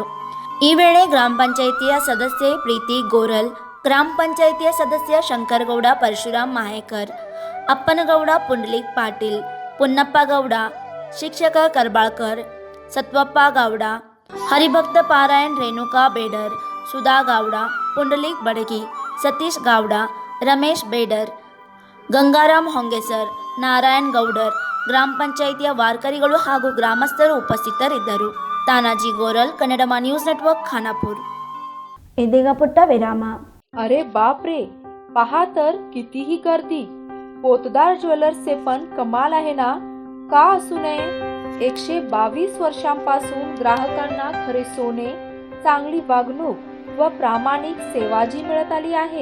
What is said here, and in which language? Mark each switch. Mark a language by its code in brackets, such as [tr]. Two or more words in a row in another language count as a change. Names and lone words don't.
[kn] ಈ ವೇಳೆ ಗ್ರಾಮ ಪಂಚಾಯಿತಿಯ ಸದಸ್ಯೆ ಪ್ರೀತಿ ಗೋರಲ್, ಗ್ರಾಮ ಪಂಚಾಯಿತಿಯ ಸದಸ್ಯ ಶಂಕರಗೌಡ ಪರಶುರಾಮ್ ಮಾಯೇಕರ್, ಅಪ್ಪನಗೌಡ ಪುಂಡಲಿಕ್ ಪಾಟೀಲ್, ಪುನ್ನಪ್ಪ ಗೌಡ, ಶಿಕ್ಷಕ ಕರ್ಬಾಳ್ಕರ್, ಸತ್ವಪ್ಪ ಗೌಡ, ಹರಿಭಕ್ತ ಪಾರಾಯಣ್ ರೇಣುಕಾ ಬೇಡರ್, ಸುಧಾ ಗೌಡ, ಪುಂಡಲಿಕ್ ಬಡಗಿ, ಸತೀಶ್ ಗೌಡ, ರಮೇಶ್ ಬೇಡರ್, ಗಂಗಾರಾಮ್ ಹೊಂಗೆಸರ್, ನಾರಾಯಣ್ ಗೌಡರ್, ಗ್ರಾಮ ಪಂಚಾಯಿತಿಯ ವಾರ್ಕರಿಗಳು ಹಾಗೂ ಗ್ರಾಮಸ್ಥರು ಉಪಸ್ಥಿತರಿದ್ದರು. ತಾನಾಜಿ ಗೋರಲ್, ಕನ್ನಡಮ ನ್ಯೂಸ್ नेटवर्क, ಖಾನಾಪುರ್. ಇದೀಗ ಪುಟ್ಟ ವಿರಾಮ. [mr] अरे बाप रे, पहा तर कितीही गर्दी. पोतदार ज्वेलर्सचे पण कमाल आहे ना. का असू नये. 122 वर्षांपासून ग्राहकांना खरे सोने, चांगली वागणूक व प्रामाणिक सेवा जी मिळत आली आहे.